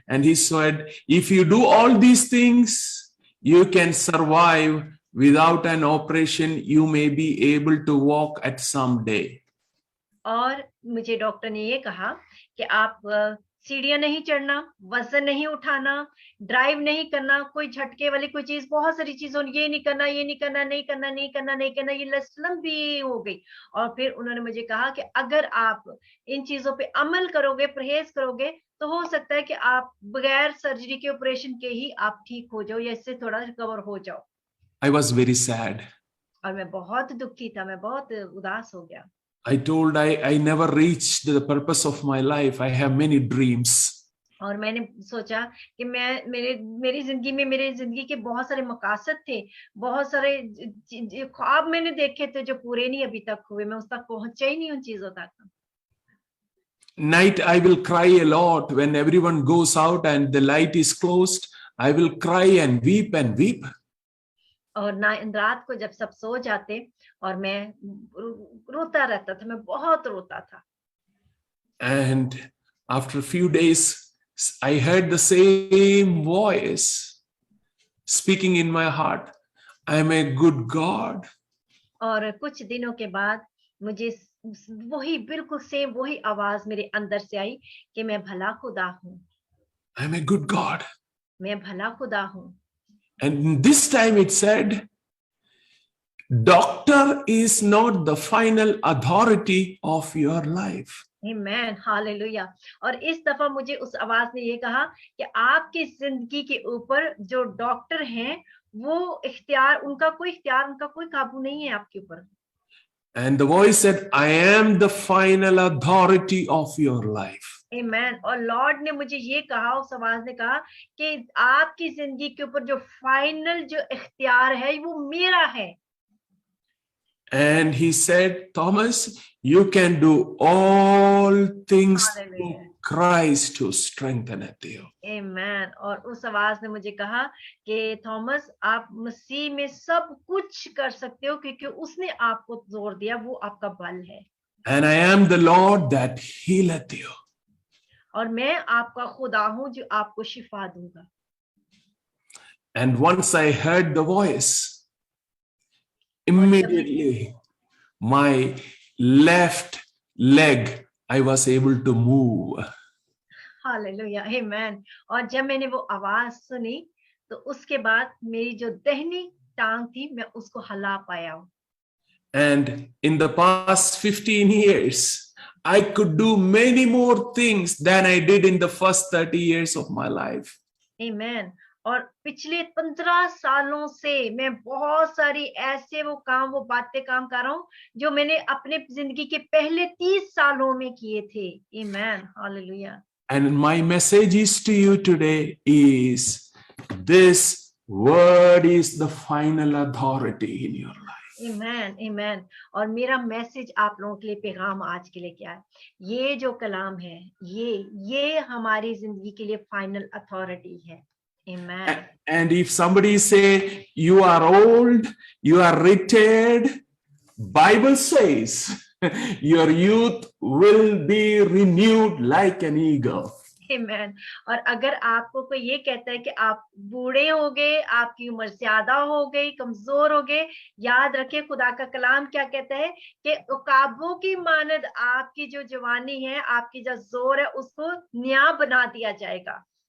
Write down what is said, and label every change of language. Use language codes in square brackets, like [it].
[en] And he said, if you do all these things, you can survive. Without an operation, you may be able to walk at some day. [hi] और मुझे doctor ने ये कहा कि आप सीढ़ियां नहीं चढ़ना, वजन नहीं उठाना, ड्राइव नहीं करना, कोई झटके वाली कोई चीज, बहुत सारी चीजों, ये नहीं करना, ये नहीं करना, नहीं करना, नहीं करना, नहीं करना, ये लिस्ट लंबी हो गई। और फिर उन्होंने मुझे कहा कि अगर आप इन चीजों पे अमल करोगे, परहेज करोगे, तो हो सकता है कि आप बगैर सर्जरी के, ऑपरेशन के ही आप ठीक हो जाओ या इससे थोड़ा रिकवर हो जाओ। [en] I was very sad. [hi] और मैं बहुत दुखी था, मैं बहुत उदास हो गया। [en] I told I never reached the purpose of my life. I have many dreams. [hi] और मैंने सोचा कि मेरी जिंदगी के बहुत सारे मकासद थे, बहुत सारे ख्वाब मैंने देखे थे जो पूरे नहीं अभी तक हुए, मैं उस तक पहुंचा ही नहीं उन चीजों तक। [en] Night I will cry a lot when everyone goes out and the light is closed. I will cry and weep and weep. [hi] और रात को जब सब सो जाते और मैं रोता रहता था, मैं बहुत रोता था। [en] And after a few days, I heard the same voice speaking in my heart. I am a good God. [hi] और कुछ दिनों के बाद मुझे वही बिल्कुल सेम वही आवाज मेरे अंदर से आई कि मैं भला खुदा हूँ। [en] I'm a good God. [hi] मैं भला खुदा हूँ. [en] And this time it said, doctor is not the final authority of your life. [hi] Amen, hallelujah. और इस दफा मुझे उस आवाज ने ये कहा कि आपकी जिंदगी के ऊपर जो डॉक्टर हैं वो इख्तियार, उनका कोई काबू नहीं है आपके ऊपर. [en] And the voice said, I am the final authority of your life. Amen. [hi] और लॉर्ड ने मुझे ये कहा, उस आवाज ने कहा कि आपकी जिंदगी के ऊपर जो फाइनल जो इख्तियार है वो मेरा है. [en] And he said, Thomas, you can do all things through Christ who strengtheneth you. Amen. [hi] और उस आवाज ने मुझे कहा कि थॉमस, आप मसीह में सब कुछ कर सकते हो क्योंकि उसने आपको जोर दिया, वो आपका बल है. [en] And I am the Lord that healeth you. [hi] और मैं आपका खुदा हूं जो आपको शिफा दूंगा. [en] And once I heard the voice, immediately my left leg, I was able to move. Hallelujah, amen. [hi] और जब मैंने वो आवाज सुनी तो उसके बाद मेरी जो दाहिनी टांग थी मैं उसको हिला पाया. [en] And in the past 15 years, I could do many more things than I did in the first 30 years of my life. Amen. [hi] और पिछले 15 सालों से मैं बहुत सारी ऐसे वो बातें काम कर रहा हूँ जो मैंने अपने जिंदगी के पहले 30 सालों में किए थे. [en] Amen. Hallelujah. And my message is to you today is this word is the final authority in your life. Amen, amen. [hi] और मेरा मैसेज आप लोगों के लिए पैगाम आज के लिए क्या है? ये जो कलाम है, ये हमारी जिंदगी के लिए फाइनल अथॉरिटी है. [en] Amen. And if somebody say you are old, you are retired, Bible says your youth will be renewed like an eagle. Amen. [hi] और अगर आपको कोई ये कहता है कि आप बूढ़े हो गए, आपकी उम्र ज्यादा हो गई, कमजोर हो गए, याद रखिए खुदा का कलाम क्या कहता है कि उकाबों की मानद आपकी जो जवानी है, आपकी जो जोर है, उसको नया बना दिया जाएगा.